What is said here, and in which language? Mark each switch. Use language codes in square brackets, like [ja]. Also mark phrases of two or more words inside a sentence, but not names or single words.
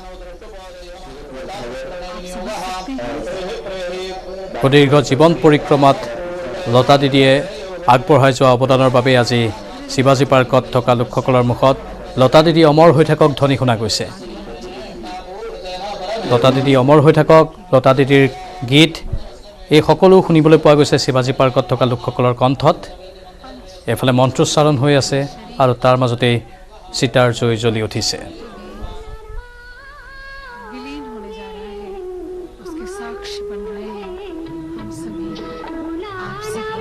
[as] সুদীৰ্ঘ জীৱন পৰিক্ৰমাত লতা দিদিয়ে আগবঢ়াই যোৱা অৱদানৰ বাবে আজি শিৱাজী পাৰ্কত থকা লোকসকলৰ মুখত লতা দিদি অমৰ হৈ থাকক ধ্বনি শুনা গৈছে। লতা দিদি অমৰ হৈ থাকক, লতা দিদিৰ গীত, এই সকলো শুনিবলৈ পোৱা গৈছে শিৱাজী পাৰ্কত থকা লোকসকলৰ কণ্ঠত। এফালে মন্ত্ৰোচ্চাৰণ হৈ আছে আৰু তাৰ মাজতেই চিতাৰ জুই জ্বলি উঠিছে। [hi] विलीन होने जा रहा है, उसके साक्ष्य बन रहे हैं हम सभी, आप सभी।